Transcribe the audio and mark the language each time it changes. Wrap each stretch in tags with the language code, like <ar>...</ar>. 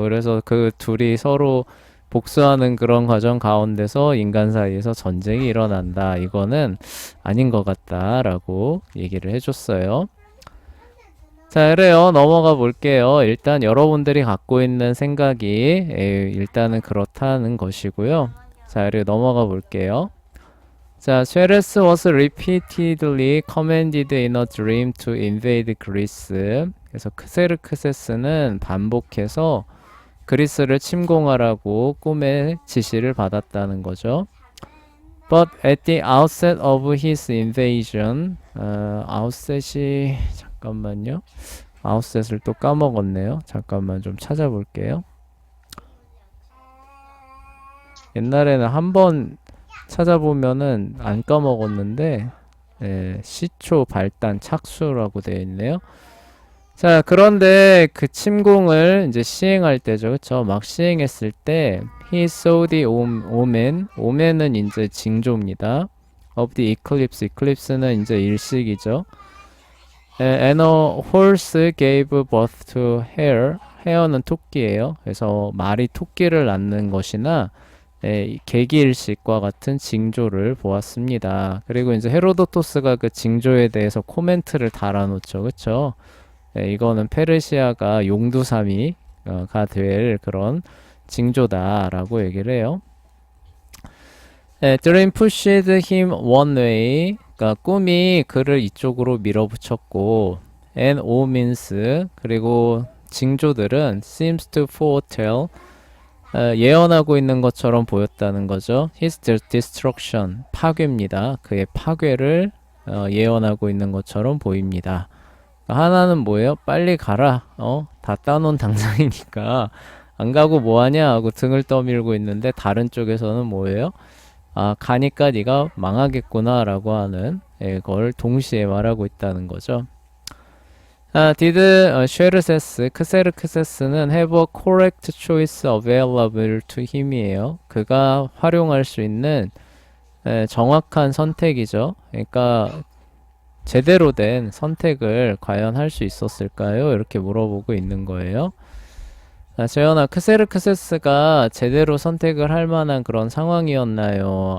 <ko>그래서 그 둘이 서로 복수하는 그런 과정 가운데서 인간 사이에서 전쟁이 일어난다. 이거는 아닌 것 같다라고 얘기를 해줬어요. 자, 그래요. 넘어가 볼게요. 일단 여러분들이 갖고 있는 생각이 일단은 그렇다는 것이고요. 자, 그리고 넘어가 볼게요.</ko> <en>자, Ceres was repeatedly commanded in a dream to invade Greece.</en> <ko>그래서 크세르크세스는 반복해서 그리스를 침공하라고 꿈에 지시를 받았다는 거죠.</ko> <en>But at the outset of his invasion, outset이</en> <ko>잠깐만요. outset을 또 까먹었네요. 잠깐만 좀 찾아볼게요. 옛날에는 한번 찾아보면은 안 까먹었는데, 시초, 발단, 착수라고 되어 있네요. 자, 그런데 그 침공을 이제 시행할 때죠. 그쵸? 막 시행했을 때,</ko> <en>he saw the omen.</en> <ko>omen은 이제 징조입니다.</ko> <en>of the eclipse.</en> <ko>eclipse는 이제 일식이죠.</ko> <en>And a horse gave birth to hare.</en> <ko>hare는 토끼예요. 그래서 말이 토끼를 낳는 것이나 계기일식과 같은 징조를 보았습니다. 그리고 이제 헤로도토스가 그 징조에 대해서 코멘트를 달아놓죠. 그쵸? 이거는 페르시아가 용두사미가 될 그런 징조다라고 얘기를 해요.</ko> <en>Dream pushed him one way.</en> <ko>그러니까 꿈이 그를 이쪽으로 밀어붙였고,</ko> <en>and omens</en> <ko>그리고 징조들은</ko> <en>seems to foretell</en> <ko>예언하고 있는 것처럼 보였다는 거죠.</ko> <en>His destruction</en> <ko>파괴입니다. 그의 파괴를 예언하고 있는 것처럼 보입니다. 하나는 뭐예요? 빨리 가라. 다 따놓은 당장이니까 안 가고 뭐하냐 하고 등을 떠밀고 있는데 다른 쪽에서는 뭐예요? 아, 가니까 네가 망하겠구나 라고 하는 걸 동시에 말하고 있다는 거죠.</ko> <en>Did 쉐르세스, 크세르크세스는 have a correct choice available to him이에요.</en> <ko>그가 활용할 수 있는 정확한 선택이죠. 그러니까 제대로 된 선택을 과연 할 수 있었을까요? 이렇게 물어보고 있는 거예요. 재현아, 크세르크세스가 제대로 선택을 할 만한 그런 상황이었나요?</ko>